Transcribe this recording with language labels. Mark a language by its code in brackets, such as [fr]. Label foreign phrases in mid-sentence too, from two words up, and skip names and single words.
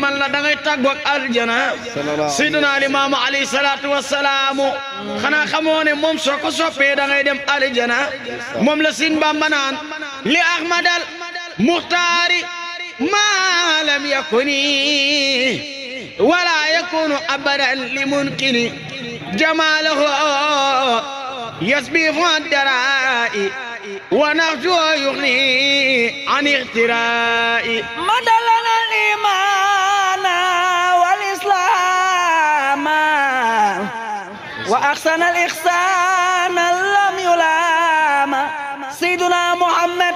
[wo] man la da ngay tàggoog aljana [ar] سيدنا الإمام عليه الصلاة والسلام [wo] xanaa xamoo ne moom soo ko soppee da ngay dem aljana moom la Sëñ Bamba naan [ar] لأحمد المختار ما لم يكن ولا يكون أبدا لممكن جماله يسبي الدراء ونرجو يغني عن اغتراء مدلنا الإيمان والإسلام وأحسن الإحسان لم يلام سيدنا محمد